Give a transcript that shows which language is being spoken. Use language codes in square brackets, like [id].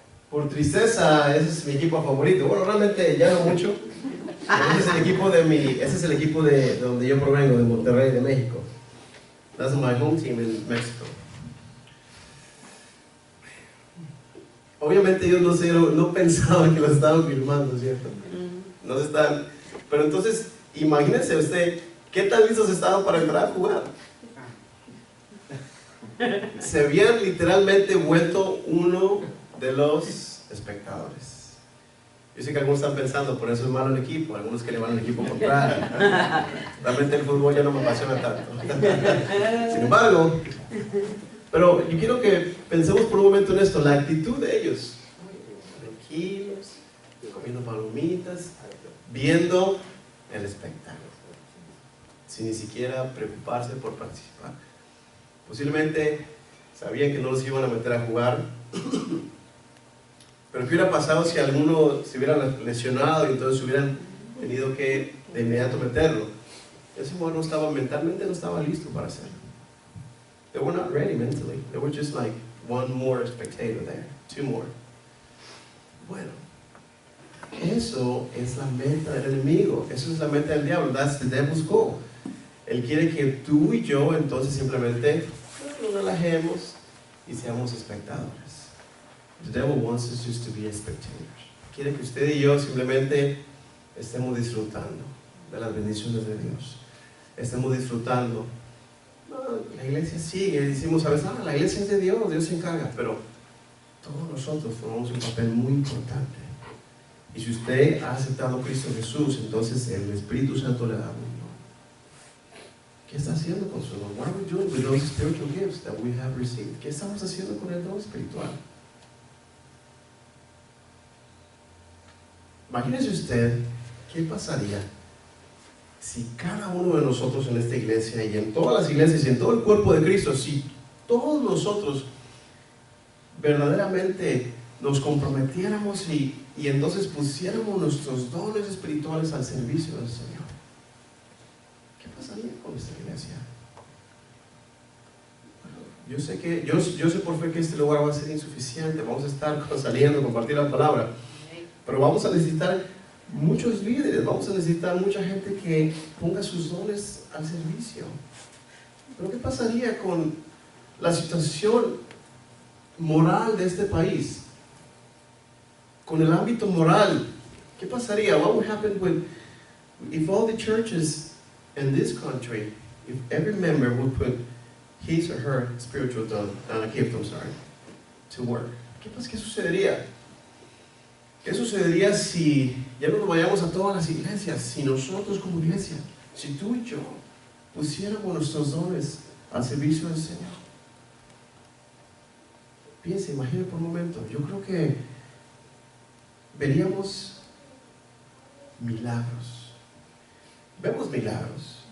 [es] Por tristeza, ese es mi equipo favorito. Bueno, realmente ya no mucho. Ese es el equipo de donde yo provengo, de Monterrey, de México. [en] That's my home team in Mexico. [es] Obviamente ellos no pensaban que lo estaban filmando, ¿cierto? No se están. Pero entonces, imagínense usted, ¿qué tan listos estaban para entrar a jugar? Se habían literalmente vuelto uno de los espectadores. Yo sé que algunos están pensando, por eso es malo el equipo, algunos que le van al equipo contrario. Realmente el fútbol ya no me apasiona tanto. Sin embargo, pero yo quiero que pensemos por un momento en esto, la actitud de ellos. Tranquilos, comiendo palomitas, viendo el espectáculo, sin ni siquiera preocuparse por participar. Posiblemente sabían que no los iban a meter a jugar. Pero ¿qué hubiera pasado si alguno se hubiera lesionado y entonces hubieran tenido que de inmediato meterlo? Ese jugador no estaba mentalmente, no estaba listo para hacerlo. [en] They were not ready mentally. They were just like one more spectator there, two more. [es] Bueno, eso es la meta del enemigo, eso es la meta del diablo. [en] That's the devil's goal. [es] Él quiere que tú y yo entonces simplemente nos relajemos y seamos espectadores. [en] The devil wants us just to be spectators. [es] Quiere que usted y yo simplemente estemos disfrutando de las bendiciones de Dios. Estemos disfrutando. No, la iglesia sigue, decimos a veces, la iglesia es de Dios, Dios se encarga, pero todos nosotros formamos un papel muy importante. Y si usted ha aceptado a Cristo Jesús, entonces el Espíritu Santo le da un don. ¿Qué está haciendo con su don? [en] What are we doing with those spiritual gifts that we have received? [es] ¿Qué estamos haciendo con el don espiritual? Imagínese usted qué pasaría si cada uno de nosotros en esta iglesia y en todas las iglesias y en todo el cuerpo de Cristo, si todos nosotros verdaderamente nos comprometiéramos y entonces pusiéramos nuestros dones espirituales al servicio del Señor. ¿Qué pasaría con esta iglesia? Bueno, yo sé por fe que este lugar va a ser insuficiente, vamos a estar saliendo, compartir la palabra. Pero vamos a necesitar muchos líderes, vamos a necesitar mucha gente que ponga sus dones al servicio. Pero ¿qué pasaría con la situación moral de este país? Con el ámbito moral, ¿qué pasaría? [en] What would happen if all the churches in this country, if every member would put his or her spiritual gift, to work? [es] ¿Qué sucedería? ¿Qué sucedería si ya no nos vayamos a todas las iglesias? Si nosotros como iglesia, si tú y yo pusiéramos nuestros dones al servicio del Señor. Piensa, imagina por un momento, yo creo que veríamos milagros. Vemos milagros.